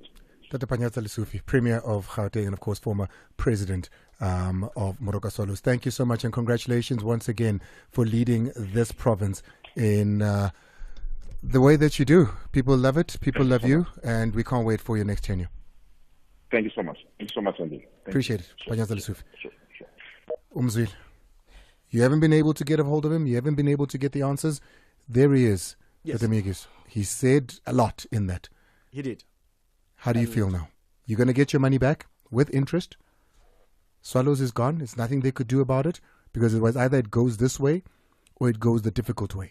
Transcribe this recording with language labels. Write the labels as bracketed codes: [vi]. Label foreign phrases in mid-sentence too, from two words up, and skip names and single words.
[en] Dr. Panyaza Lesufi, Premier of Gauteng and, of course, former President of Moroka Swallows. Thank you so much, and congratulations once again for leading this province in the way that you do. People love it, people love you, and we can't wait for your next tenure. Thank you so much. Thank you so much, Andy. Appreciate it. Panyaza Lesufi. Umzwil, you haven't been able to get a hold of him. You haven't been able to get the answers. There he is. Yes. He said a lot in that. He did. How do you feel now? You're going to get your money back with interest. Swallows is gone. There's nothing they could do about it because it was either it goes this way or it goes the difficult way.